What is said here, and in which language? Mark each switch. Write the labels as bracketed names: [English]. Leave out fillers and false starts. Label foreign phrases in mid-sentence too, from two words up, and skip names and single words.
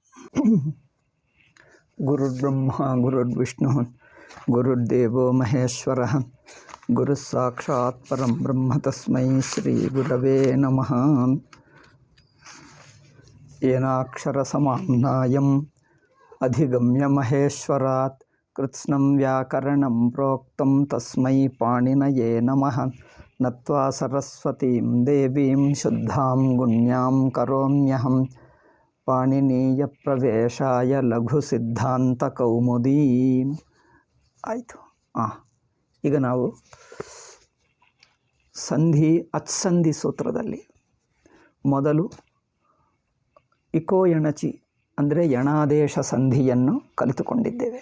[Sanskrit] ಗುರುರ್ಬ್ರಹ್ಮ ಗುರುರ್ವಿಷ್ಣು ಗುರುರ್ದೇವೋ ಮಹೇಶ್ವರ ಗುರುಸ್ಸಾಕ್ಷಾತ್ ಪರಂ ಬ್ರಹ್ಮ ತಸ್ಮೈ ಶ್ರೀ ಗುರವೇ ನಮಃ. ಏನಾಕ್ಷರಸಮಾಮ್ನಾಯಂ ಅಧಿಗಮ್ಯ ಮಹೇಶ್ವರಾತ್ ಕೃತ್ಸ್ನಂ ವ್ಯಾಕರಣಂ ಪ್ರೋಕ್ತಂ ತಸ್ಮೈ ಪಾಣಿನಯೇ ನಮಃ. ನತ್ವಾ ಸರಸ್ವತೀಂ ದೇವೀಂ ಶುದ್ಧಾಂ ಗುಣ್ಯಾಂ ಕರೋಮ್ಯಹಂ ಪಾಣಿನೀಯ ಪ್ರವೇಶಾಯ ಲಘು ಸಿದ್ಧಾಂತ ಕೌಮುದೀ. [Kannada] ಆಯಿತು. ಈಗ ನಾವು ಅತ್ಸಂಧಿ ಸೂತ್ರದಲ್ಲಿ ಮೊದಲು [Sanskrit] ಇಕೋ ಎಣಚಿ [Kannada] ಅಂದರೆ ಯಣಾದೇಶ ಸಂಧಿಯನ್ನು ಕಲಿತುಕೊಂಡಿದ್ದೇವೆ.